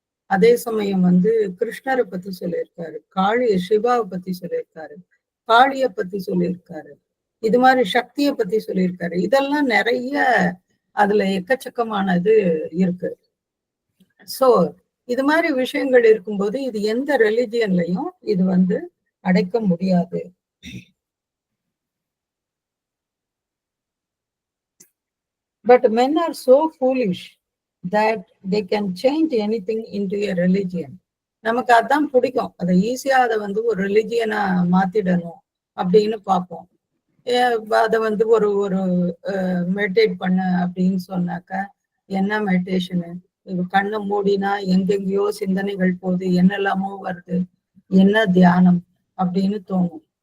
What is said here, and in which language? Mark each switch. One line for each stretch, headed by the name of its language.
Tamil: அதே சமயம் வந்து கிருஷ்ணரை பத்தி சொல்லியிருக்காரு, சிவாவை பத்தி சொல்லியிருக்காரு, காளிய பத்தி சொல்லியிருக்காரு, இது மாதிரி சக்தியை பத்தி சொல்லியிருக்காரு. இதெல்லாம் நிறைய அதுல எக்கச்சக்கமானது இருக்கு. சோ இது மாதிரி விஷயங்கள் இருக்கும்போது இது எந்த ரெலிஜியன்லயும் இது வந்து அடைக்க முடியாது.
English: But men are so foolish that they can change anything into a religion.
Tamil: நமக்கு அதான் பிடிக்கும், அதை ஈஸியா அதை வந்து ஒரு ரிலிஜியனா மாத்திடணும் அப்படின்னு பார்ப்போம். அதை வந்து ஒரு மெடிடேட் பண்ண அப்படின்னு சொன்னாக்கா என்ன மெடிடேஷனு, கண்ணை மூடினா எங்கெங்கயோ சிந்தனைகள் போகுது, என்னெல்லாமோ வருது, என்ன தியானம் அப்படின்னு தோணும்.